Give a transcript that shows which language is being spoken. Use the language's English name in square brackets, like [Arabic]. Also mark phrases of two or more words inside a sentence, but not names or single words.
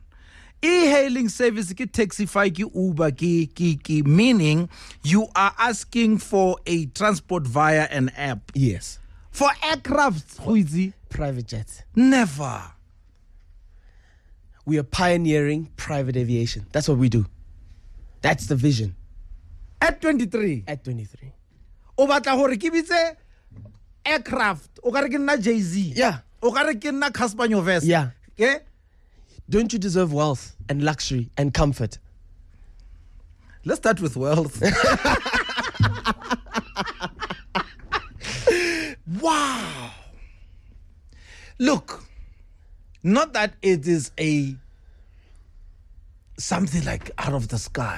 [English] E-hailing service ki taxify ki Uber ki, meaning you are asking for a transport via an app. Yes. For aircraft, Huizi, Private jets. never. We are pioneering private aviation. That's what we do. That's the vision. At 23. At 23. [Southern Sotho] O batla hore ke bitse aircraft. O ka re ke nna Jay-Z. [English] Yeah. [Southern Sotho] O ka re ke nna Casper Nyovest. [English] Yeah. Yeah. Don't you deserve wealth and luxury and comfort? Let's start with wealth. Wow. Look, not that it is something like out of the sky.